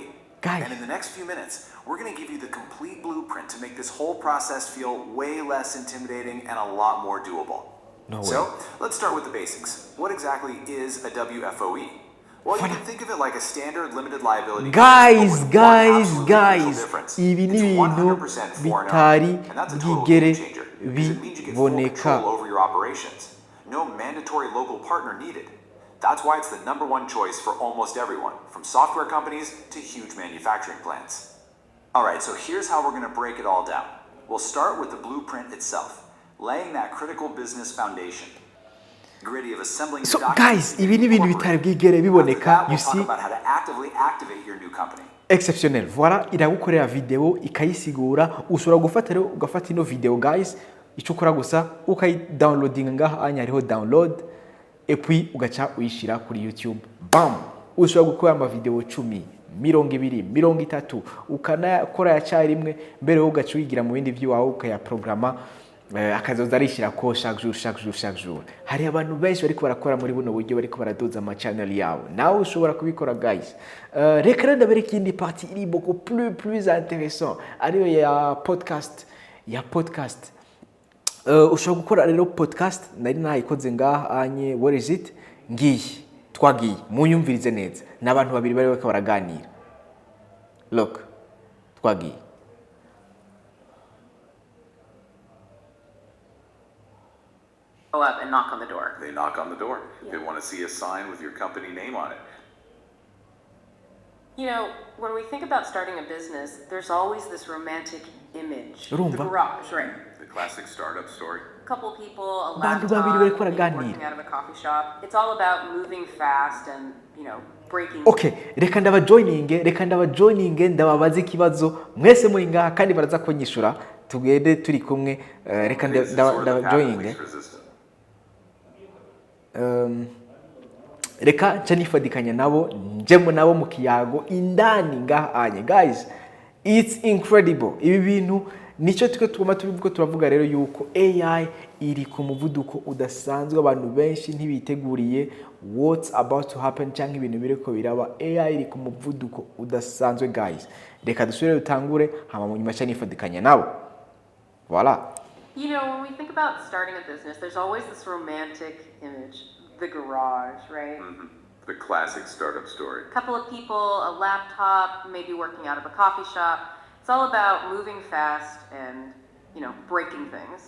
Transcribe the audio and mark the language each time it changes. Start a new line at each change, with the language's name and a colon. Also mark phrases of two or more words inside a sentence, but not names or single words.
English: Guys. And in the next few minutes, we're going to give you the complete blueprint to make this whole process feel way less intimidating and a lot more doable. No way. So, let's start with the basics. What exactly is a WFOE? Well, you can think of it like a standard limited liability. Guys,
Rundi: ibi ni ibintu bitari bwigere biboneka.
English: No mandatory local partner needed. That's why it's the #1 choice for almost everyone, from software companies to huge manufacturing plants. Alright, so here's how we're going to break it all down. We'll start with the blueprint itself, laying that critical business foundation. Gritty of assembling so guys,
Rundi: ibi ni ibintu bitari bwigere biboneka.
English: You see, about how to actively activate your new company.
French: Exceptionnel. Voilà,
Rundi: iragukorera video ikayisigura ushobora gufata rero ugafata ino video guys icyo ukora gusa ukayidownloadinga ngaha anya hariho download
French: et puis
Rundi: ugaca uyishira kuri YouTube. Bam! Ushobora gukora ama video 10, 20, 30 ukanakora ya cyari rimwe mbere yo ugaca uyigira mu bindi by'iwawe ukaya programa akazoza arishira ko
French: chaque jour.
Rundi: Hari abantu benshi bariko barakora muri buno buryo bariko baradoza ama channel yawe. Nawe ushobora kubikora guys. Reka ndabereka indi party iri
French: beaucoup plus intéressant
Rundi: ariyo ya podcast. Ushobora gukora rero podcast nari nayikoze ngaha anye
English: what is it
Rundi: ngiyi twagiye munyumvirize neza nabantu babiri bari baka baraganira. Look, twagiye.
English: Go up and knock on the door. They knock on the door. They want to see a sign with your company name on it. You know, when we think about starting a business, there's always this romantic image. Rumba. The garage, right? The classic startup story. A couple people, a
Rundi: Bantu
English: laptop,
Rundi: babiri bariko
English: maybe
Rundi: baraganira.
English: working out of a coffee shop. It's all about moving fast and, you know, breaking.
Rundi: Okay, reka ndabajoininge ndababaze ikibazo mwese muri ngaha kandi baraza kunyishura tugende turi kumwe reka ndabajoininge. Reka ncanifadikanya nabo njemo nabo mu kiyago indani ngaha anye
English: guys, it's incredible.
Rundi: Ibi bintu nicyo tuguma turavuga rero yuko AI iri ku muvuduko udasanzwe, abantu benshi ntibiteguriye
English: what's about to happen
Rundi: cyangwa ibintu biriko biraba. AI iri ku muvuduko udasanzwe guys. Reka dusubire dutangure hama mu nyuma cyane ifadikanya nabo.
French: Voilà.
English: You know, when we think about starting a business, there's always this romantic image, the garage, right? The classic startup story. A couple of people, a laptop, maybe working out of a coffee shop. It's all about moving fast and, you know, breaking things.